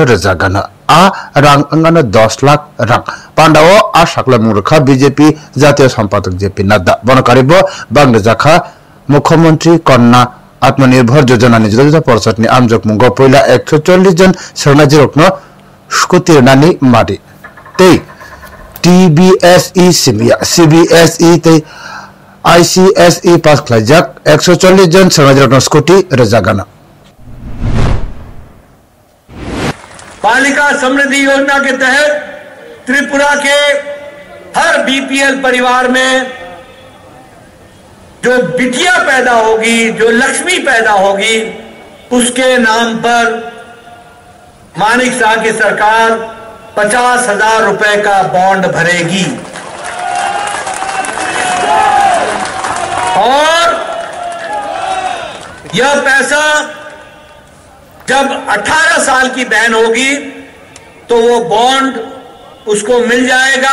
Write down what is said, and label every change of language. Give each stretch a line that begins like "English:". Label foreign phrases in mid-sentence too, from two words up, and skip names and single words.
Kok Borok: रजा गाना आ रां अंगानो 10 लाख रां पांडाव आ साकला मुरखा बीजेपी जातीय सम्पादक जेपी नड्डा बनकारिबो बांग्लादेशखा मुख्यमंत्री कन्या आत्मनिर्भर योजना नि जुदा पर्सट नि आमजक मुंगो पहिला 140 जन शरणाजी रोक्न स्कुटी नानी मारि तै टीबीएसई सीबीएसई तै आईसीएसई पास खलाजक 140 जन शरणाजी रोक्न स्कुटी रजागाना
Hindi: बालिका समृद्धि योजना के तहत त्रिपुरा के हर बीपीएल परिवार में जो बिटिया पैदा होगी, जो लक्ष्मी पैदा होगी, उसके नाम पर मानिक शाह की सरकार 50,000 रुपए का बॉन्ड भरेगी और यह पैसा जब 18 साल की बहन होगी तो वो बॉन्ड उसको मिल जाएगा।